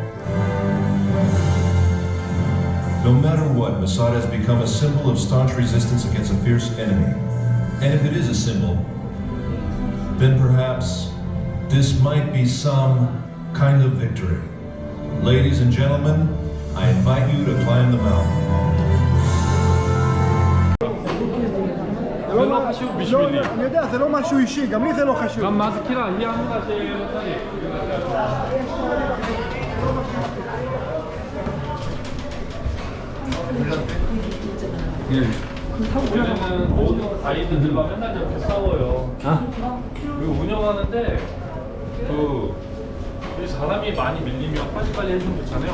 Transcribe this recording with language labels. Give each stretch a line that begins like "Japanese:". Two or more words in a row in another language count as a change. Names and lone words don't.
English: No matter what, Masada has become a symbol of staunch resistance against a fierce enemy. And if it is a symbol, then perhaps this might be some kind of victory. Ladies and gentlemen, I invite you to climb the mountain.
Hebrew: זה לא חשוב בשבילי. אני יודע, זה לא משהו אישי, גם לי זה לא חשוב. גם מזכירה, היא אמרה שצריך.
Korean: 우리는 모든 가이드들과 맨날 저렇게 싸워요. 그리고 운영하는데 이 사람이 많이 밀리면 빨리빨리 해주면 좋잖아요.